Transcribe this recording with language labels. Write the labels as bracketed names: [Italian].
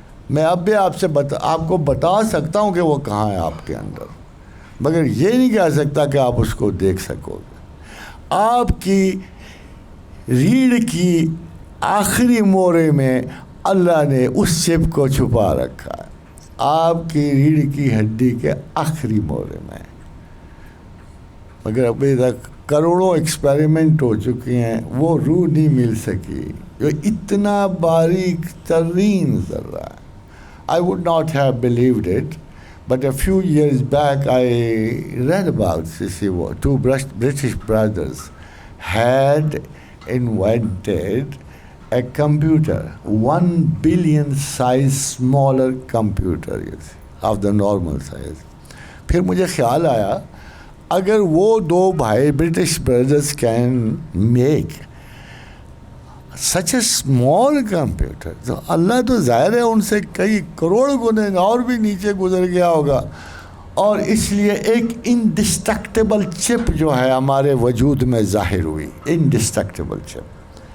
[Urdu] میں اب بھی آپ کو بتا سکتا ہوں کہ وہ کہاں ہے آپ کے اندر، مگر یہ نہیں کہہ سکتا کہ آپ اس کو دیکھ سکو گے۔ آپ کی ریڑھ کی آخری مورے میں اللہ نے اس چپ کو چھپا رکھا ہے۔ آپ کی ریڑھ کی ہڈی کے آخری مورے میں، مگر ابھی تک کروڑوں ایکسپیریمنٹ ہو چکے ہیں، وہ روح نہیں مل سکی جو اتنا باریک ترین ذرہ ہے. [English] I would not have believed it, but a few years back I read about two British brothers had invented a computer, 1 billion size smaller computer of the normal size. [Urdu] پھر مجھے خیال آیا اگر وہ دو بھائی British brothers [English] can make such a small computer, [Urdu] تو اللہ تو ظاہر ہے ان سے کئی کروڑ گنے اور بھی نیچے گزر گیا ہوگا. اور اس لیے ایک انڈسٹرکٹیبل چپ جو ہے ہمارے وجود میں ظاہر ہوئی، انڈسٹرکٹیبل چپ.